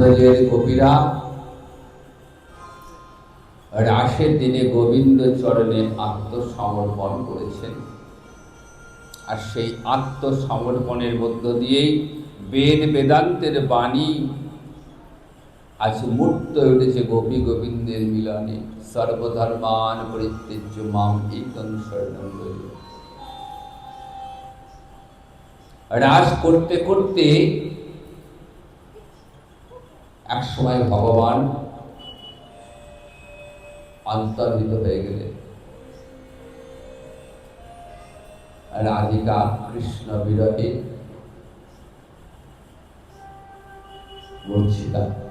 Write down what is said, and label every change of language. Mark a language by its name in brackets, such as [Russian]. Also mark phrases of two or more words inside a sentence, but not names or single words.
[Bangla] ব্রজের গোপীরা রাসের দিনে গোবিন্দ চরণে আত্মসমর্পণ করেছেন, আর সেই আত্মসমর্পণের মধ্য দিয়েই বেদ বেদান্তের বাণী আজ মূর্ত উঠেছে গোপী গোবিন্দের মিলনে। [Sanskrit] সর্বধর্মান পরিত্যজ্য মাম একং শরণং ব্রজ। [Bangla] রাস করতে করতে এক সময় ভগবান অন্তর্হিত হয়ে গেলেন। রাধিকা কৃষ্ণ বিরহে মূর্ছিতা।